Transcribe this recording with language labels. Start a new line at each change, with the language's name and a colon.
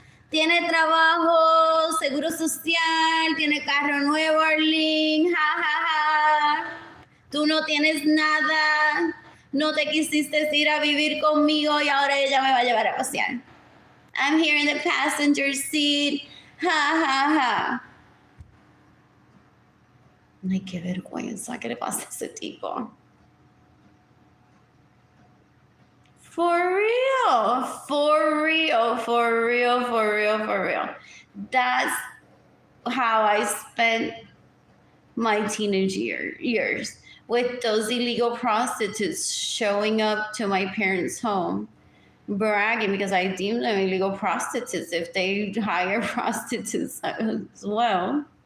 Spanish: Tiene trabajo, seguro social, tiene carro nuevo, Arlene, ja, ja, ja. Tú no tienes nada, no te quisiste ir a vivir conmigo y ahora ella me va a llevar a pasear.
English: I'm here in the passenger seat, ja, ja, ja.
Spanish: Ay, qué vergüenza que le pasa a ese tipo.
English: For real, for real, for real, for real, for real. That's how I spent my teenage years, with those illegal prostitutes showing up to my parents' home, bragging because I deem them illegal prostitutes if they hire prostitutes as well.